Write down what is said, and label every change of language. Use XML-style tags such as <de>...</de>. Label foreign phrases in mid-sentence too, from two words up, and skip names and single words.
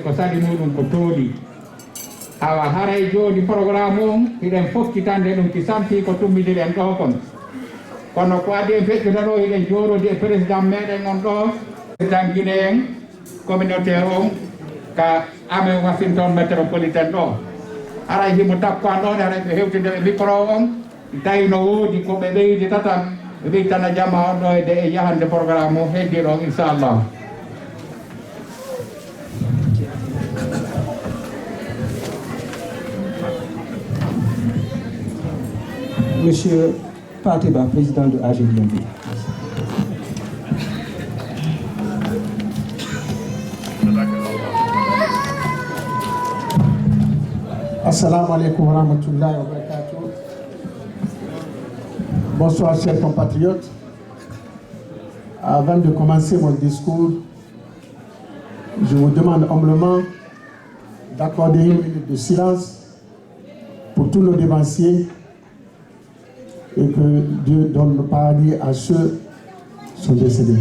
<ff>ko saɗi muɗum ko tooli awa haray joni programme on hiɗen fokkitande ɗum ki santi ko tummidiɗen ɗo kon kono ko adi en feƴƴuta ɗo hiɗen jooɗodi e président meɗen on ɗo</ff> <fr>président guinéen communautaire</fr> <ff>on ka amen Washington métropolitaine ɗo haray himo takkoan ɗon haray ɓe hewtide ɓe micro on tawi no woodi ko ɓe ɓeydi tatan ɓe ɓi tana jamma on ɗo de e yahande programme o heddi ɗo inchallah</ff> <fr>Monsieur Patiba, président de AGDMB.</fr> <ar>السلام عليكم ورحمة الله وبركاته.</ar> <fr>Bonsoir chers compatriotes. Avant de commencer mon discours, je vous demande humblement d'accorder une minute de silence pour tous nos dévanciers et que Dieu donne le paradis à ceux qui sont décédés.</fr>